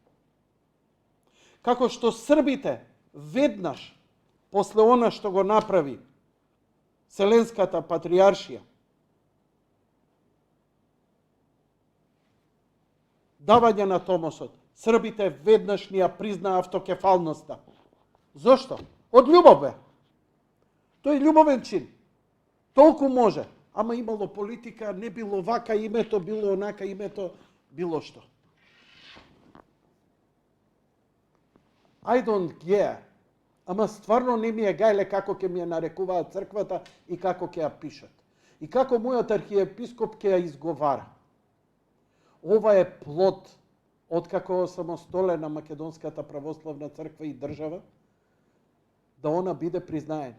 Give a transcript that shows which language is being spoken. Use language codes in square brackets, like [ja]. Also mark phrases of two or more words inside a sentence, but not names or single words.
[mk] Како што србите веднаш после она што го направи Вселенската патриаршија, давање на Томосот, србите веднаш ни ја признаа автокефалноста. Зошто? Од љубов бе. Тој е љубовен чин. Толку може. Ама имало политика, не било вака името, било онака името, било што. [en] I don't care. [mk] Ама стварно не ми е гајле како ќе ми ја нарекуваат црквата и како ќе ја пишат. И како мојот архиепископ ќе ја изговара. Ова е плод откако самостолена Македонската православна црква и држава, да она биде признаена.